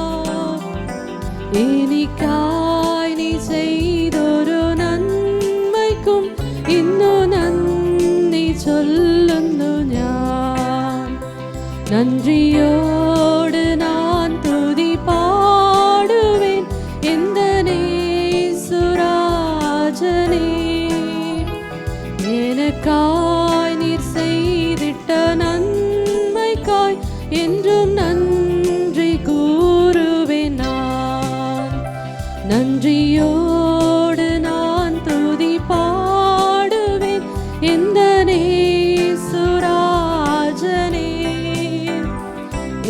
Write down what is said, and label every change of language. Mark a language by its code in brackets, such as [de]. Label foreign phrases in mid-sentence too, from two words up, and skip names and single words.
[ml] എനിക്കായി നീ ചെയ്തൊരു നന്മയ്ക്കും ഇന്നു നന്ദി ചൊല്ലുന്നു ഞാൻ. [ta] நன்றியோடு நான் துதி பாடுவேன் எந்தன் நேசராஜனே. எனக்காய் நீர் செய்திட்ட நன்மைக்காய் என்றும் நன்றி கூறுவேன் நான். நன்றியோடு நான் துதி பாடுவேன் எந்த நேசுராஜனே.